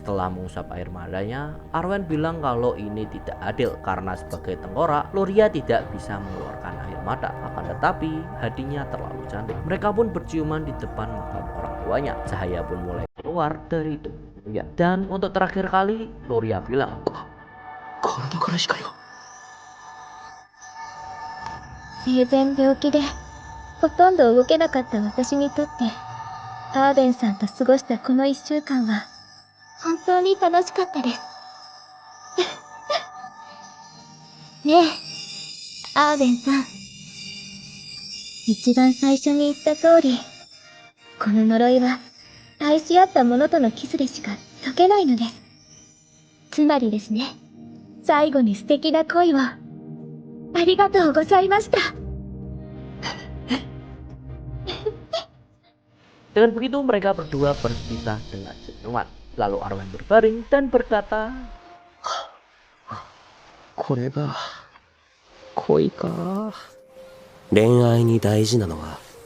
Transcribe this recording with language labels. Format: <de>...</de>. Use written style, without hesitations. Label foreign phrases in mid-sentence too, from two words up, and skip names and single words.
<id>Setelah mengusap air matanya, Arwen bilang kalau ini tidak adil karena sebagai tengkorak, Luria tidak bisa mengeluarkan air mata. Akan tetapi, hatinya terlalu cantik. Mereka pun berciuman di depan makam orang tuanya. Cahaya pun mulai keluar dari tubuh Luria. Dan untuk terakhir kali, Luria bilang,</id> <ja>生前病気でほとんど動けなかった私にとってアーデンさんと過ごしたこの1週間は本当に楽しかったです。ねえ、アーデンさん。一番最初に言った通り、この呪いは愛し合った者とのキスでしか解けないのです。つまりですね、最後に素敵な恋をありがとうございました。</ja> <id>Dengan begitu mereka berdua berpisah dengan senyuman. Lalu Arwen berbaring dan berkata,</id> <ja>これが恋か。恋愛に大事なのは</ja>